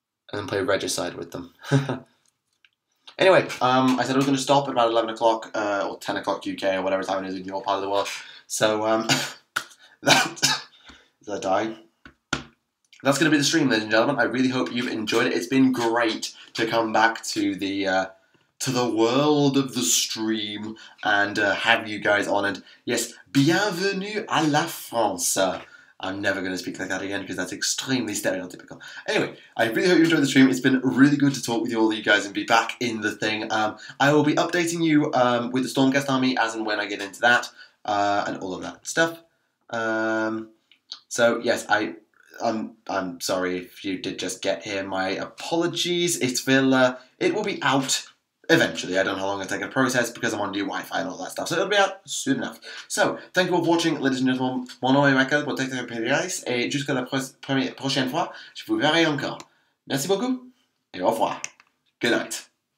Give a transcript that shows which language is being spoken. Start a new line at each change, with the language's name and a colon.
English: And then play Regicide with them. Anyway, I said I was going to stop at about 11 o'clock, or 10 o'clock UK, or whatever time it is in your part of the world. So, Did I die? That's going to be the stream, ladies and gentlemen. I really hope you've enjoyed it. It's been great to come back to the world of the stream and have you guys on. And yes,
French: bienvenue à la France.
English: I'm never going to speak like that again because that's extremely stereotypical. Anyway, I really hope you enjoyed the stream. It's been really good to talk with you all of you guys and be back in the thing. I will be updating you with the Stormcast army as and when I get into that and all of that stuff. So yes, I'm sorry if you did just get here. My apologies. It will be out eventually. I don't know how long it'll take a process because I'm on new Wi-Fi and all that stuff. So it'll be out soon enough. So, thank you all for watching, ladies and gentlemen.
French: Mon nom est Michael pour Tactica Imperialis et jusqu'à la prochaine fois, je vous verrai encore. Merci beaucoup et au revoir.
English: Good night.